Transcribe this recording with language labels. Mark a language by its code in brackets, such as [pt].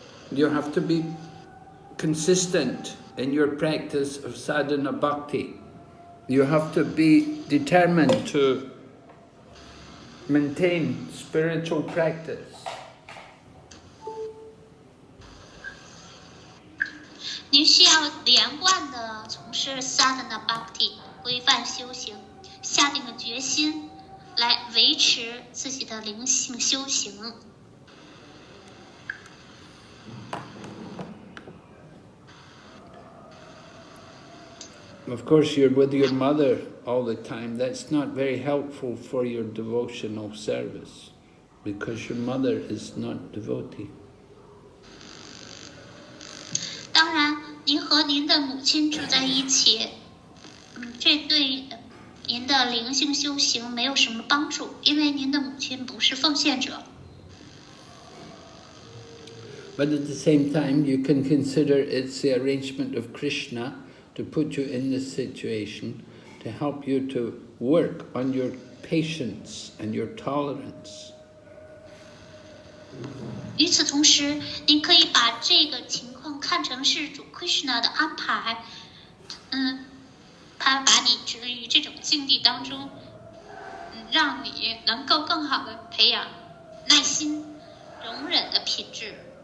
[en] You have to be consistent in your practice of sadhana bhakti. You have to be determined to maintain spiritual practice. [zh] 您需要连贯地从事 sadhana bhakti 规范修行，下定了决心来维持自己的灵性修行。 [en] Of course, you're with your mother all the time. That's not very helpful for your devotional service. because your mother is not devotee. [zh] 当然，您和您的母亲住在一起，这对您的灵性修行没有什么帮助，因为您的母亲不是奉献者。 [en] But at the same time, you can consider it's the arrangement of Krishna to put you in this situation, to help you to work on your patience and your tolerance. [zh] 与此同时，您可以把这个情况看成是主 Krishna 的安排，他把你置于这种境地当中，让你能够更好的培养耐心、容忍的品质。